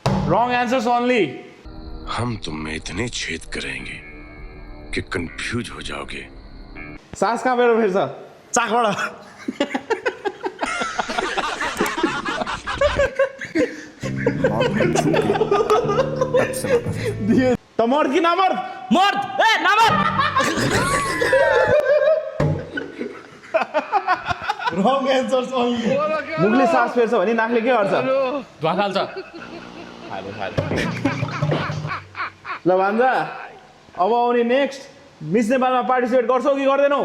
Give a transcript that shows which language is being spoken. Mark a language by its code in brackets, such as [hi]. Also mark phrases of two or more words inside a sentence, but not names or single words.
[en] Wrong answers only. [hi] हम तुम में इतने छेद करेंगे कि कंफ्यूज हो जाओगे। [ne] सास कहाँबाट फेर्छ? चाकबाट त मर्द कि नमर्द? मर्द ए नमर्द [en] Wrong answers only [ne] मुखले सास फेर्छ भने नाकले के गर्छ? धुवा फाल्छ ल भान्जा अब आउने नेक्स्ट मिस नेपालमा पार्टिसिपेट गर्छौ कि गर्दैनौ?